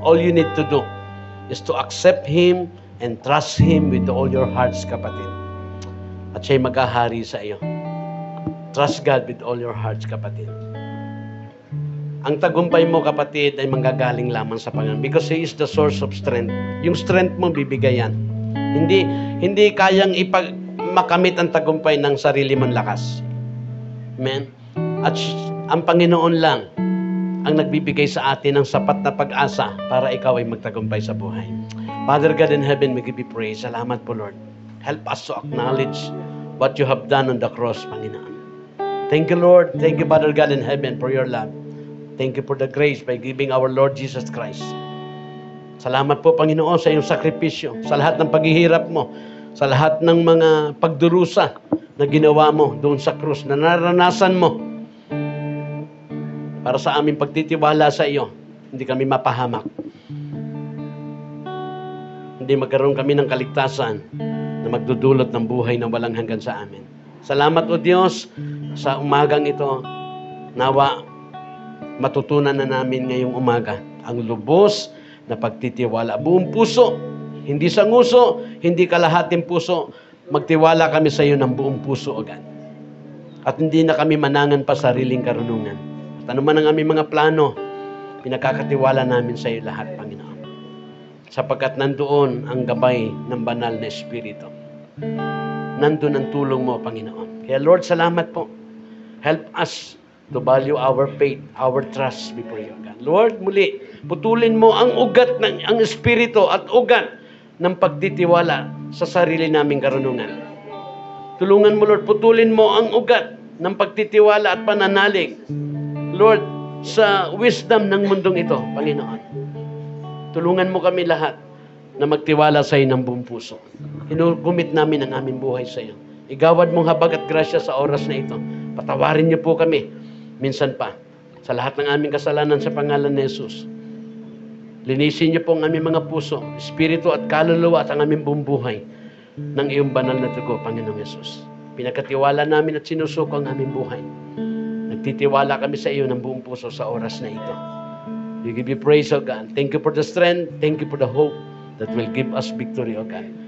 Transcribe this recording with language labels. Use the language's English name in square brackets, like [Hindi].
[English] All you need to do is to accept Him and trust Him with all your hearts, kapatid. [Filipino] At siya'y maghahari sa iyo. [English] Trust God with all your hearts, kapatid. [Filipino] Ang tagumpay mo, kapatid, ay manggagaling lamang sa Panginoon [English] because He is the source of strength. [Filipino] Yung strength mo, bibigayan. Hindi kayang makamit ang tagumpay ng sarili mong lakas. Amen? At ang Panginoon lang ang nagbibigay sa atin ng sapat na pag-asa para ikaw ay magtagumpay sa buhay. [English] Father God in heaven, we give you praise. [Filipino] Salamat po, Lord. [English] Help us to acknowledge what you have done on the cross, Panginoon. Thank you, Lord. Thank you, Father God in heaven, for your love. Thank you for the grace by giving our Lord Jesus Christ. [Filipino] Salamat po, Panginoon, sa iyong sakripisyo, sa lahat ng paghihirap mo, sa lahat ng mga pagdurusa na ginawa mo doon sa krus, na naranasan mo para sa aming pagtitiwala sa iyo. Hindi kami mapahamak. Hindi magkaroon kami ng kaligtasan na magdudulot ng buhay na walang hanggan sa amin. Salamat, O Diyos, sa umagang ito. Nawa, matutunan na namin ngayong umaga ang lubos na pagtitiwala. Buong puso, hindi sa nguso, hindi kalahating puso. Magtiwala kami sa iyo ng buong puso, O God. At hindi na kami manangan pa sariling karunungan. At ano man ang aming mga plano, pinagkakatiwala namin sa iyo lahat, Panginoon. Sapagkat nandoon ang gabay ng banal na Espiritu. Nandoon ang tulong mo, Panginoon. Kaya Lord, salamat po. [English] Help us to value our faith, our trust before you, God. [Filipino] Lord, muli, putulin mo ang ugat ang Espiritu at ugat ng pagtitiwala sa sarili naming karunungan. Tulungan mo, Lord, putulin mo ang ugat ng pagtitiwala at pananalig, Lord, sa wisdom ng mundong ito, Panginoon. Tulungan mo kami lahat na magtiwala sa iyo ng buong puso. Inukumit namin ang aming buhay sa iyo. Igawad mong habag at grasya sa oras na ito. Patawarin niyo po kami minsan pa sa lahat ng aming kasalanan sa pangalan ni Jesus. Linisin niyo po ang aming mga puso, espiritu at kaluluwa at ang aming buong buhay ng iyong banal na dugo, Panginoong Jesus. Pinagkatiwala namin at sinusuko ang aming buhay. Nagtitiwala kami sa iyo ng buong puso sa oras na ito. [English] We give you praise, O God. Thank you for the strength. Thank you for the hope that will give us victory, O God.